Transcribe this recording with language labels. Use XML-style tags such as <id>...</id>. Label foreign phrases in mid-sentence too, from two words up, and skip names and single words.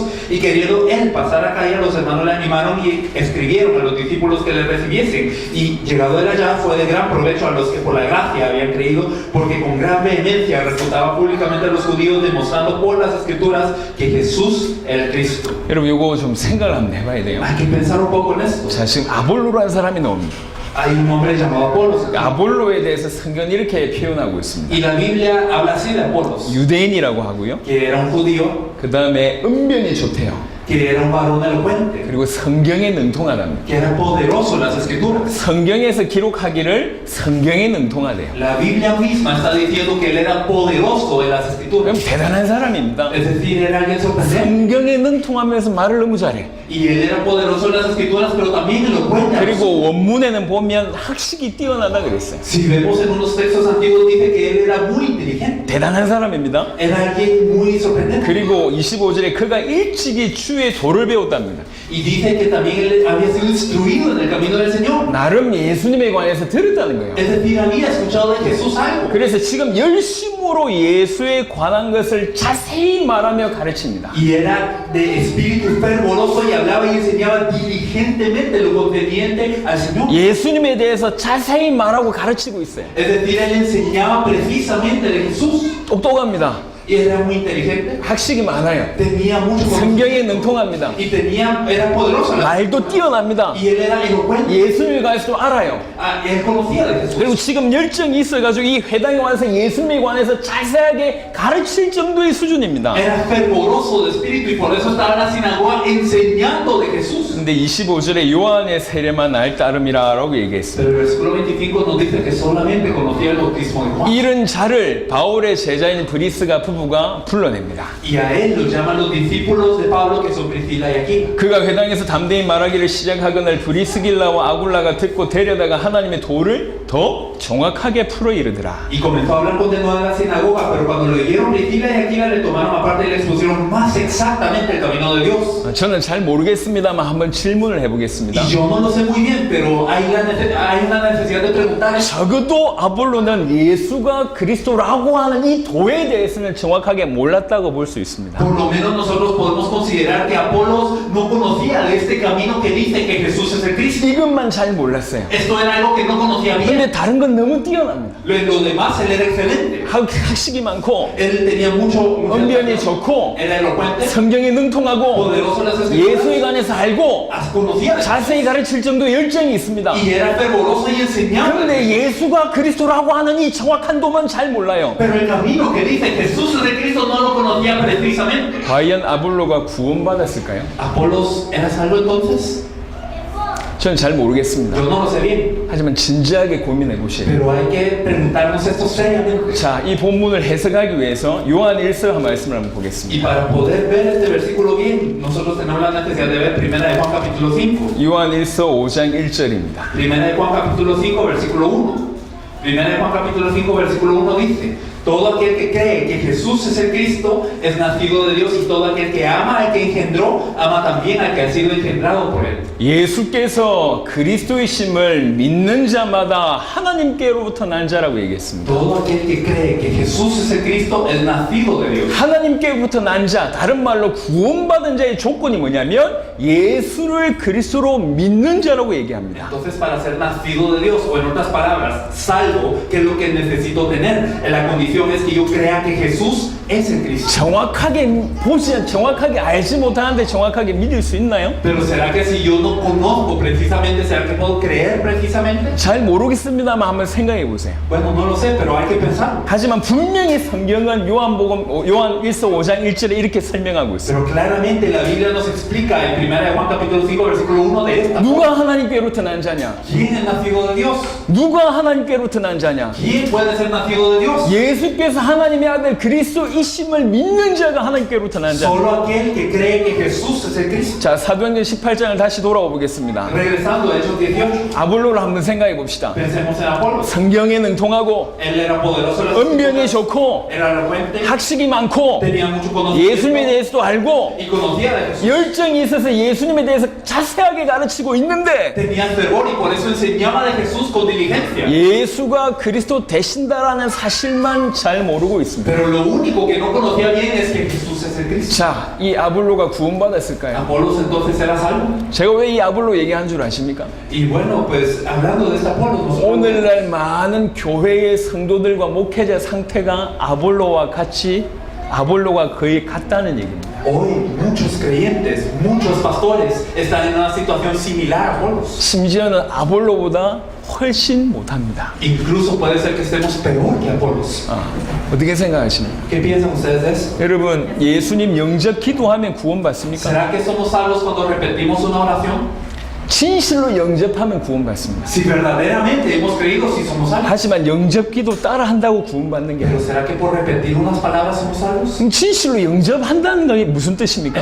<es>Y queriendo él pasar a Acaya, los hermanos le animaron y escribieron a los discípulos que le recibiesen. Y llegado él allá, fue de gran provecho a los que por la gracia habían creído, porque con gran vehemencia refutaba públicamente a los judíos, demostrando por las escrituras que Jesús era el Cristo.</es> <ko>여러분 이거 좀 생각을 한번 해봐야 돼요.</ko> <es>Hay que pensar un poco en esto.</es> <ko>자, 지금 아볼로라는 사람이 나옵니다.</ko> <es>Hay un hombre llamado Apolos</es> <ko>아볼로에 대해서 성경은 이렇게 표현하고 있습니다.</ko> <es>y la Biblia habla así de Apolos,</es> <ko>유대인이라고 하고요.</ko> <es>que era un judío,</es> <ko>그 다음에 은변이 좋대요.</ko> <es>que era un varón elocuente,</es> <ko>그리고 성경에 능통하답니다.</ko> <es>que era poderoso en las escrituras.</es> <ko>성경에서 기록하기를 성경에 능통하대요.</ko> <es>La Biblia misma está diciendo que él era poderoso en las</es> <ko>그럼</ko> <es>escrituras.</es> <ko>대단한 사람입니다.</ko> <es>Es decir, era alguien sorprendente.</es> <ko>성경에 능통하면서 말을 너무 잘해.</ko> <es>Y él era poderoso en las escrituras, pero también elocuente.</es> <ko>그리고 원문에는 보면 학식이 뛰어나다 그랬어요.</ko> <es>Si vemos en unos textos antiguos dice que él era muy inteligente.</es> <ko>대단한 사람입니다.</ko> <es>Era alguien muy sorprendente.</es> <ko>그리고 25절에 그가 일찍이 주의 도를 배웠답니다.</ko> <es>Y dice que también él había sido instruido en el camino del Señor.</es> <ko>나름 예수님에 관해서 들었다는 거예요.</ko> <es>Es decir, había escuchado de Jesús algo.</es> <ko>그래서 지금 열심으로 예수에 관한 것을 자세히 말하며 가르칩니다.</ko> <es>Y era de espíritu fervoroso y hablaba y enseñaba diligentemente lo concerniente al Señor.</es> <ko>예수님에 대해서 자세히 말하고 가르치고 있어요.</ko> <es>Es decir, él enseñaba precisamente de Jesús.</es> <ko>똑똑합니다.</ko> <es>y era muy inteligente,</es> <ko>학식이 많아요.</ko> <es>tenía mucho</es> <ko>성경에</ko> <es>conocimiento</es> <ko>능통합니다.</ko> <es>y era poderoso en la</es> <ko>말도 뛰어납니다.</ko> <es>y él era elocuente.</es> <ko>예수님에 관해서도 알아요.</ko> <es>Él conocía de Jesús.</es> <ko>그리고 지금 열정이 있어가지고 이 회당에 와서 예수님에 관해서 자세하게 가르칠 정도의 수준입니다.</ko> <es>Era fervoroso de espíritu y por eso estaba en la sinagoga enseñando de Jesús.</es> <ko>근데 25절에 요한의 세례만 날 따름이라고 얘기했어요.</ko> <es>Pero el versículo 25 nos dice que solamente conocía el bautismo de Juan.</es> <ko>이른 자를 바울의 제자인 브리스가 부부가 불러냅니다.</ko> <es>Y a él lo llaman los discípulos de Pablo, que son Priscila y Aquila.</es> <ko>그가 회당에서 담대히 말하기를 시작하거늘 브리스길라와 아굴라가 듣고 데려다가 하나님의 도를 더 정확하게 풀어 이르더라.</ko> <es>Y comenzó a hablar con denuedo en la sinagoga, pero cuando lo oyeron Priscila y Aquila le tomaron aparte y le expusieron más exactamente el camino de Dios.</es> <ko>저는 잘 모르겠습니다만 한번 질문을</ko> <es>Y</es> <ko>해보겠습니다.</ko> <es>yo no lo sé muy bien, pero hay una necesidad de preguntar.</es> <ko>적어도 아볼로는 예수가 그리스도라고 하는 이 도에 대해서는 정확하게 몰랐다고 볼 수 있습니다.</ko> <es>Por lo menos nosotros podemos considerar que Apolos no conocía de este camino que dice que Jesús es el Cristo.</es> <ko>이것만 잘 몰랐어요.</ko> <es>Esto era algo que no conocía bien.</es> <ko>근데 다른 건 너무 뛰어납니다.</ko> <es>Lo demás, él era excelente.</es> <ko>학식이 많고</ko> <es>Él tenía mucho</es> <ko>언변이 좋고</ko> <es>era elocuente,</es> <ko>성경에 능통하고</ko> <es>poderoso en las</es> <ko>예수에</ko> <es>escrituras,</es> <ko>관해서 알고</ko> <es>conocía de</es> <ko>자세히 가르칠 정도의 열정이 있습니다.</ko> <es>y era fervoroso y enseñaba.</es> <ko>그런데 예수가 그리스도라고 하는 이 정확한 도만 잘 몰라요.</ko> <es>Pero el camino que dice Jesús es de Cristo no lo conocía precisamente.</es> <ko>과연 아볼로가 구원받았을까요?</ko> <es>¿Apolos era salvo entonces?</es> <ko>저는 잘 모르겠습니다.</ko> <es>Yo no lo sé bien,</es> <ko>하지만 진지하게 고민해 보셔야 돼요.</ko> <es>pero hay que preguntarnos esto seriamente.</es> <ko>자, 이 본문을 해석하기 위해서 요한 1서 말씀을 한번</ko> <es>Y</es> <ko>보겠습니다.</ko> <es>para poder ver este versículo bien, nosotros tenemos la necesidad de ver Primera de Juan capítulo 5.</es> <ko>요한 1서 5장 1절입니다.</ko> <es>Primera de Juan capítulo 5 versículo 1. Primera de Juan capítulo 5 versículo 1 dice: todo aquel que cree que Jesús es el Cristo es nacido de Dios, y todo aquel que ama al que engendró, ama también al que ha sido engendrado por él.</es> <ko>예수께서 그리스도이심을 믿는 자마다 하나님께로부터 난 자라고 얘기했습니다.</ko> <es>Todo aquel que cree que Jesús es el Cristo es nacido de Dios.</es> <ko>하나님께로부터 난 자, 다른 말로 구원받은 자의 조건이 뭐냐면 예수를 그리스도로 믿는 자라고 얘기합니다.</ko> <es>Entonces, para ser nacido de Dios, o en otras palabras, salvo, ¿qué es lo que necesito tener? La condición es que yo crea que Jesús es el Cristo.</es> <ko>정확하게 정확하게 알지 못하는데 정확하게 믿을 수 있나요?</ko> <es>Pero ¿será que si yo no conozco precisamente, será que puedo creer precisamente?</es> <ko>잘 모르겠습니다만 한번 생각해 보세요.</ko> <es>Bueno, no lo sé, pero hay que pensar.</es> <ko>하지만 분명히 성경은 요한 1서 5장 1절에 이렇게 설명하고 있어요.</ko> <es>Pero claramente la Biblia nos explica en 1 de Juan capítulo 5 versículo 1 de esta.</es> <ko>누가 하나님께로부터 난 자냐?</ko> <es>¿Quién es nacido de Dios?</es> <ko>누가 하나님께로부터 난 자냐?</ko> <es>¿Quién puede ser nacido de Dios?</es> <ko>예수께서 하나님의 아들 그리스도이심을 믿는 자가 하나님께로부터 난 자.</ko> <es>Solo aquel que cree que Jesús es el Cristo.</es> <ko>자, 사도행전 18장을 다시 돌아와 보겠습니다.</ko> <es>Regresando a Hechos 18,</es> <ko>아볼로를 한번 생각해 봅시다.</ko> <es>pensemos en Apolo.</es> <ko>성경에 능통하고</ko> <es>Él era poderoso en las</es> <ko>언변이</ko> <es>escrituras,</es> <ko>좋고</ko> <es>era elocuente,</es> <ko>학식이 많고</ko> <es>tenía mucho</es> <ko>예수님에</ko> <es>conocimiento</es> <ko>대해서도 알고</ko> <es>y conocía de Jesús.</es> <ko>열정이 있어서 예수님에 대해서 자세하게 가르치고 있는데</ko> <es>Tenía fervor y por eso enseñaba de Jesús con diligencia.</es> <ko>예수가 그리스도 되신다라는 사실만 잘 모르고 있습니다.</ko> <es>Pero lo único que no conocía bien es que Jesús es el Cristo.</es> <ko>자, 이 아볼로가 구원받았을까요?</ko> <es>Apolos entonces era salvo.</es> <ko>제가 왜 이 아볼로 얘기한 줄 아십니까?</ko> <es>Y bueno, pues hablando de este Apolos, nosotros</es> <ko>오늘날 많은 교회의 성도들과 목회자 상태가 아볼로가 거의 같다는 얘기입니다.</ko> <es>hoy muchos creyentes, muchos pastores están en una situación similar a Apolos.</es> <ko>심지어는 아볼로보다 훨씬 못합니다.</ko> <es>Incluso puede ser que estemos peor que Apolos.</es> <ko>어떻게 생각하십니까?</ko> <es>¿Qué piensan ustedes de eso?</es> <ko>여러분, 예수님 영접 기도하면 구원받습니까?</ko> <es>¿Será que somos salvos cuando repetimos una oración?</es> <ko>진실로 영접하면 구원받습니다.</ko> <es>Si verdaderamente hemos creído, si somos salvos.</es> <ko>하지만 영접 기도 따라한다고 구원받는 게</ko> <es>Pero</es> <ko>아니에요.</ko> <es>¿será que por repetir unas palabras somos salvos?</es> <ko>그럼 진실로 영접한다는 게 무슨 뜻입니까?</ko>